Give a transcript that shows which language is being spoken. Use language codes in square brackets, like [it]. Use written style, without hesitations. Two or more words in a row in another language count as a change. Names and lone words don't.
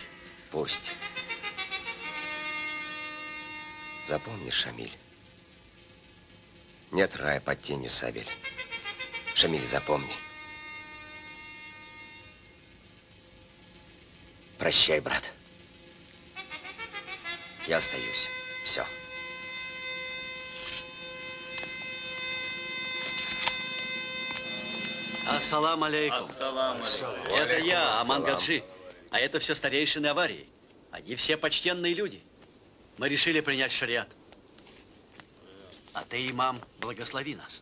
[ru] Пусть. Запомни, Шамиль. Нет рая под тенью сабель. Шамиль, запомни. Прощай, брат. Я остаюсь. Все. [ar] السلام عليكم. [ru] Это я, Аман Ассалам. Гаджи. А это все старейшины аварии. Они все почтенные люди. Мы решили принять шариат. А ты, имам, благослови нас.